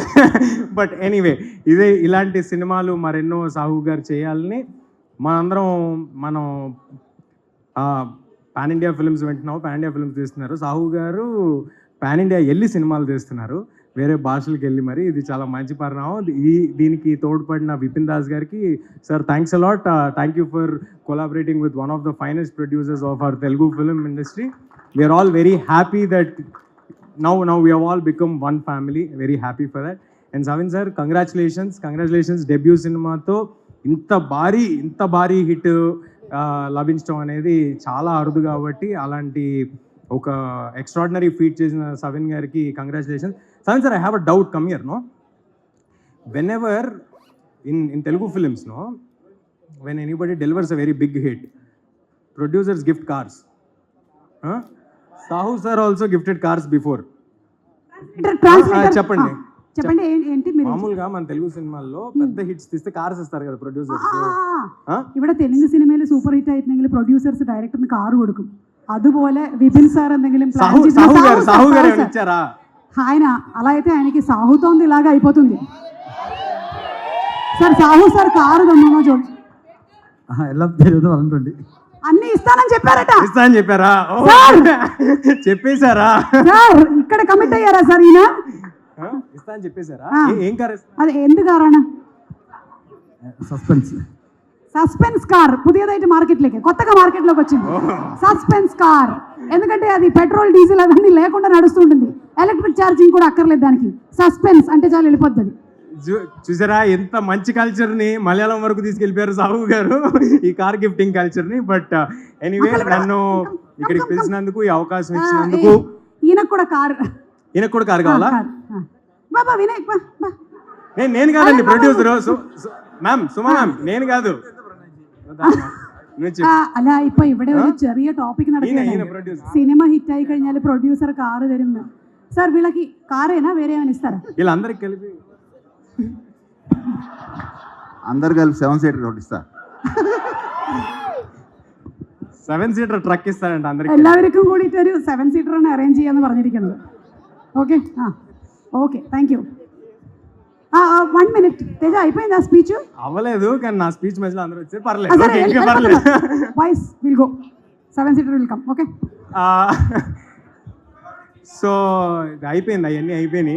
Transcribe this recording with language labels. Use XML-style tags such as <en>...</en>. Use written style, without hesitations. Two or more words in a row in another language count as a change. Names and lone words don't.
<en>but anyway,</en> <te>ఇలాంటి సినిమాలు మరెన్నో సాహు గారు చేయాలని మనం</te> <en>pan India films</en> <te>వింటున్నాము,</te> <en>pan India films</en> <te>తీస్తున్నారు. సాహు గారు</te> <en>pan India</en> <te>వెళ్ళి సినిమాలు తీస్తున్నారు, వేరే భాషలకు వెళ్ళి. మరి ఇది చాలా మంచి పరిణామం. దీనికి తోడ్పడిన విపిన్ దాస్ గారికి సార్</te> <en>thanks a lot. thank you for collaborating with one of the finest producers of our Telugu film industry. we're all very happy that now we have all become one family. Very happy for that. And Savin sir, congratulations debut</en> <te>సినిమాతో ఇంత భారీ హిట్ లభించడం అనేది చాలా అరుదు. కాబట్టి అలాంటి ఒక</te> <en>extraordinary feat</en> <te>చేసిన సవిన్ గారికి కంగ్రాచులేషన్స్. సవిన్ సార్,</te> <en>I have a doubt, come here. No, whenever in Telugu films, no, when anybody delivers a very big hit, producers gift cars. Sahu sir also gifted cars before.</en> <te>చెప్పండి. ఏంటి మీరు? మామూలుగా మన తెలుగు సినిమాల్లో పెద్ద హిట్స్ తీస్తే కార్స్ ఇస్తారు కదా ప్రొడ్యూసర్స్.</te> <ml>ഇവിടെ തെലുങ്ക് സിനിമയിൽ സൂപ്പർ ഹിറ്റ് ആയിട്ടുണ്ടെങ്കിൽ പ്രൊഡ്യൂസേഴ്സ് ഡയറക്ടറിന് കാർ കൊടുക്കും. അതുപോലെ വിപിൻ സാർ എന്തെങ്കിലും</ml> <te>సాహు గారు ఇచ్చారా? ఆయన అలా అయితే ఆయనకి సాహుతోంది ఇలాగా అయిపోతుంది. సార్ సాహు సార్ కారు దమ్మనో చూడు. ఎలా తెలియదు అనుకోండి. అన్ని ఇస్తానని చెప్పారట. ఇస్తానని చెప్పారా? చెప్పేశారా? సార్ ఇక్కడ కమిట్ అయ్యారా సార్ ఈయన? ఇస్తానని చెప్పేశారా? ఏం కార్? అది</te> <ml>എന്ത് കാറാണ്?</ml> <te>సస్పెన్స్ కార్ పుതിയതായിട്ട് మార్కెట్లోకి, కొత్తగా మార్కెట్లోకి వచ్చింది సస్పెన్స్ కార్. ఎందుకంటే అది పెట్రోల్ డీజిల్ అవన్నీ లేకుండా నడుస్తూ ఉంటుంది, ఎలక్ట్రిక్ ఛార్జింగ్ కూడా అక్కర్లేదు దానికి. సస్పెన్స్ అంటే చాలు వెళ్ళిపోతుంది. చూసారా ఎంత మంచి కల్చర్ని మలయాళం వరకు తీసుకెళ్ళిపోయారు సాహు గారు, ఈ</te> <en>car gifting</en> <te>కల్చర్ని.</te> <en>but anyway,</en> <te>నన్ను ఇక్కడికి పిలిచినందుకు, ఈ అవకాశం ఇచ్చినందుకు. ఈయనకు కూడా కార్ కావాలా? బాబా వినాయక్, నేను కాదండి ప్రొడ్యూసర్, మ్యామ్ సుమా మ్యామ్, నేను కాదు.</te> <ml>അല്ല ഇപ്പൊ ഇവിടെ ഒരു ചെറിയ ടോപ്പിക് നടക്കുകയാണ്. സിനിമ ഹിറ്റ് ആയി കഴിഞ്ഞാൽ പ്രൊഡ്യൂസർ കാറ് തരുന്നു.</ml> <te>సార్ వీళ్ళకి కారేనా వేరే ఏమైనా ఇస్తారా? వీళ్ళందరికి కలిపి అందరు కలిపి 7 సీటర్ ఒకటి ఇస్తా.</te> <ml>7 സീറ്റർ ട്രക്ക്</ml> <te>ഇస్తారంట అందరికి.</te> <ml>എല്ലാവർക്കും കൂടിയിട്ട് ഒരു 7 സീറ്റർ ആണ് അറേഞ്ച് ചെയ്യാന്ന് പറഞ്ഞിരിക്കുന്നത്. ഓക്കെ,</ml> <en>okay, thank you.</en> <te>1 minute తేజ, అయిపోయిందా స్పీచ్? అవ్వలేదు, కానీ నా స్పీచ్ మధ్యలో అందరూ వచ్చారు. పర్లేదు.</te> <en>boys will go, 7 seater will come. Okay,</en> <te>సో అయిపోయింది, అవన్నీ అయిపోయినాయి.</te>